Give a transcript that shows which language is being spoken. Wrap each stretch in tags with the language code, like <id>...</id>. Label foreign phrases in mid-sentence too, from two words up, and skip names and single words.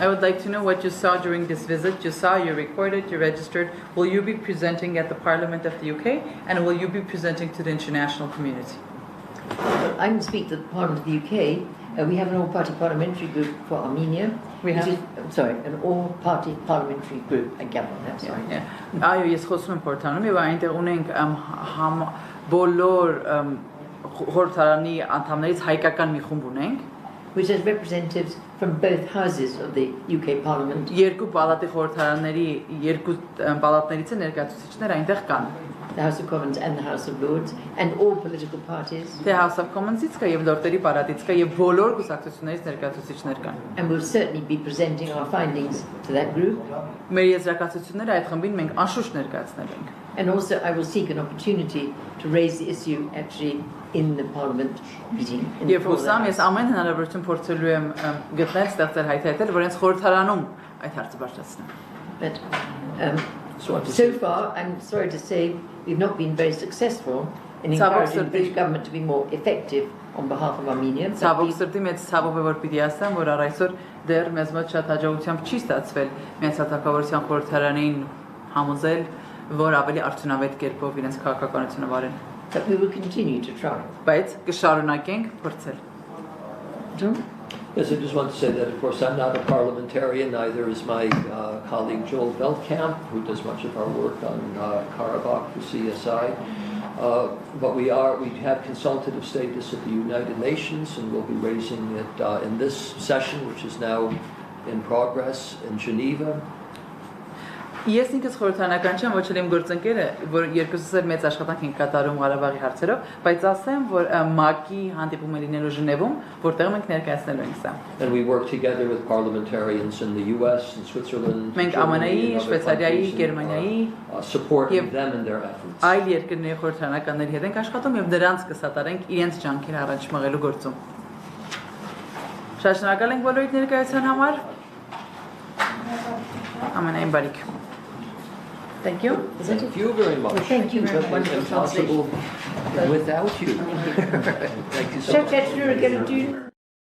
<en>I would like to know what you saw during this visit. You saw, you recorded, you registered. Will you be presenting at the Parliament of the UK, and will you be presenting to the international community? I can speak to the Parliament of the UK. We have an all-party parliamentary group for Armenia. We have? An all-party parliamentary group. I get that, sorry.</en> <hy>Այո, ես խոսում եմ Պորտանում եւ այնտեղ ունենք բոլոր խորհրդարանի անդամներից հայկական մի խումբ ունենք,</hy> <en>which has representatives from both houses of the UK Parliament.</en> <hy>Երկու պալատի խորհրդարանների երկու պալատներից է ներկայացուցիչներ այնտեղ կան։</hy> <en>The House of Commons and the House of Lords, and all political parties.</en> <hy>The House of Commons-ից կա եւ Լորդերի պալատից կա եւ բոլոր կուսակցություններից ներկայացուցիչներ կան։</hy> <en>And we'll certainly be presenting our findings to that group.</en> <hy>Մեր եզրակացությունները այդ խմբին մենք անշուշտ ներկայացնել ենք։</hy> <en>And also I will seek an opportunity to raise the issue actually in the Parliament meeting.</en> <hy>Եվ հուսամ ես ամեն հնարավորություն փորձելու եմ գտնել, ստեղծել հայտարարել, որ հենց խորհրդարանում այդ հարցը բարձրացնեմ։</hy> <en>But so far, I'm sorry to say, we've not been very successful in encouraging the British government to be more effective on behalf of Armenia.</en> <hy>Ցավոք սրտի մեծ ցավով է որ պիտի ասեմ, որ առ այսօր դեռ մեզ մոտ շատ հաջողությամբ չի ստացվել Միացյալ Թագավորության խորհրդարանին համոզել, որ ավելի արդյունավետ կերպով իրենց քաղաքականությունը վարեն։</hy> <en>But we will continue to try.</en> <hy>Բայց կշարունակենք փորձել։</hy> <en>John? Yes, I just want to say that, of course, I'm not a parliamentarian, neither is my colleague Joel Veldkamp, who does much of our work on Karabakh for CSI. But we have consultative status at the United Nations, and we'll be raising it in this session, which is now in progress in Geneva.</en> <hy>Ես ինքս խորհրդանական չեմ, ոչ էլ իմ գործընկերը, որ երկուսս էլ մեծ աշխատանք են կատարում Ղարաբաղի հարցերով, բայց ասեմ, որ ՄԱԿ-ի հանդիպում է լինելու Ժնևում, որտեղ մենք ներկայացնելու ենք սա։</hy> <en>And we work together with parliamentarians in the US and Switzerland,</en> <hy>Մենք ԱՄՆ-ի, Շվեյցարիայի, Գերմանիայի,</hy> <en>supporting them in their efforts.</en> <hy>Այլ երկրների խորհրդանականների հետ ենք աշխատում եւ դրանց կսատարենք իրենց ջանքերը առաջ մղելու գործում։ Շատ շնորհակալ ենք բոլորիդ ներկայության համար։ Ամենայն բարիք։</hy> <en>Thank you. Thank you very much. Well, thank you for wonderful translation. Without you. Thank you so much.</en>